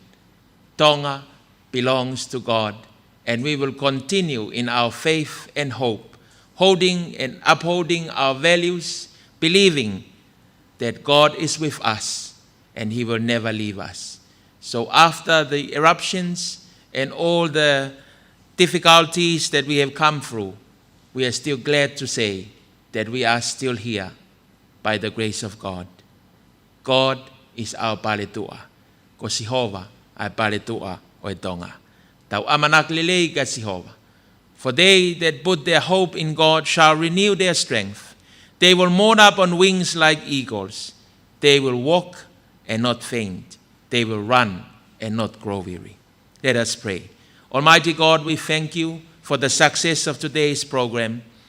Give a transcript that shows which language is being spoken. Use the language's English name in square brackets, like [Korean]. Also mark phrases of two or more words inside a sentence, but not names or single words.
[English] Tonga belongs to God, and we will continue in our faith and hope, holding and upholding our values, believing that God is with us and He will never leave us. So after the eruptions and all the difficulties that we have come through, we are still glad to say that we are still here by the grace of God. God is our paletua. [Tongan] Ko Sihova ay paletua o Tonga. Tau amanakilele ka Sihova. [English] For they that put their hope in God shall renew their strength. They will mount up on wings like eagles. They will walk and not faint. They will run and not grow weary. Let us pray. Almighty God, we thank you for the success of today's program.